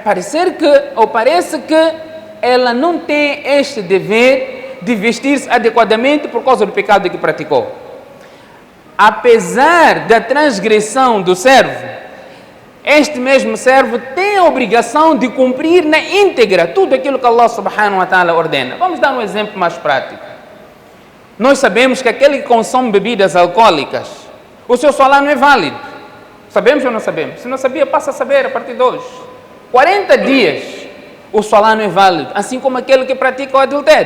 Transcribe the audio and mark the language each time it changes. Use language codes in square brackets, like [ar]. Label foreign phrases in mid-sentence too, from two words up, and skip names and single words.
[pt] Parece que ela não tem este dever de vestir-se adequadamente por causa do pecado que praticou. Apesar da transgressão do servo, este mesmo servo tem a obrigação de cumprir na íntegra tudo aquilo que [ar] الله سبحانه وتعالى [pt] ordena. Vamos dar um exemplo mais prático. Nós sabemos que aquele que consome bebidas alcoólicas, o seu salário não é válido. Sabemos ou não sabemos? Se não sabia, passa a saber a partir de hoje. 40 dias o salário não é válido, assim como aquele que pratica o adultério.